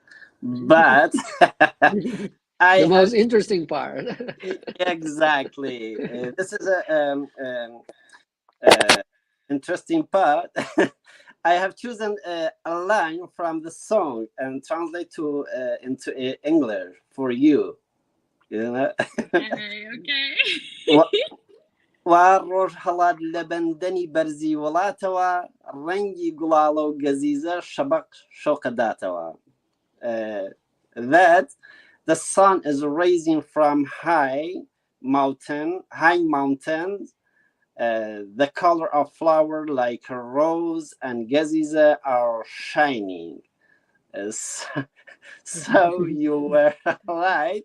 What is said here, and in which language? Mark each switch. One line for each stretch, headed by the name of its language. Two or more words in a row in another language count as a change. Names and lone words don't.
English: The most interesting part. Exactly. This is a interesting part. I have chosen a line from the song and translate to into English for you. Okay.
Central Kurdish: وڕۆژ هەڵات لە بەندەنی بەرزی وڵاتەوە ڕەنگی گوڵاڵە و گەزیزە شەبەق شۆقەداتەوە.
English: That the sun is rising from high mountains. The color of flower like a rose and gaziza are shining. So you were right.